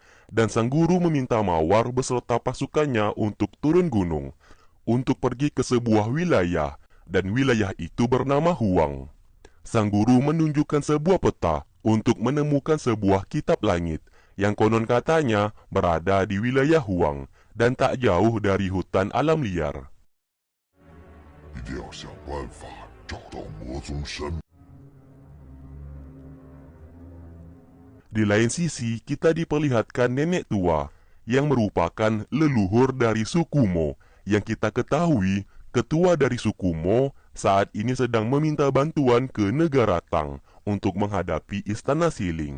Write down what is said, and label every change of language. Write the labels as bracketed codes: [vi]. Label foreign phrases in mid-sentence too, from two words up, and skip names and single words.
[id] Dan sang guru meminta Mawar beserta pasukannya untuk turun gunung, untuk pergi ke sebuah wilayah, dan wilayah itu bernama Huang. Sang guru menunjukkan sebuah peta untuk menemukan sebuah kitab langit, yang konon katanya berada di wilayah Huang, dan tak jauh dari hutan alam liar. [zh] 一定要想办法找到魔宗神。 [id] Di lain sisi, kita diperlihatkan nenek tua yang merupakan leluhur dari suku Mo, yang kita ketahui ketua dari suku Mo saat ini sedang meminta bantuan ke negara Tang untuk menghadapi istana Siling.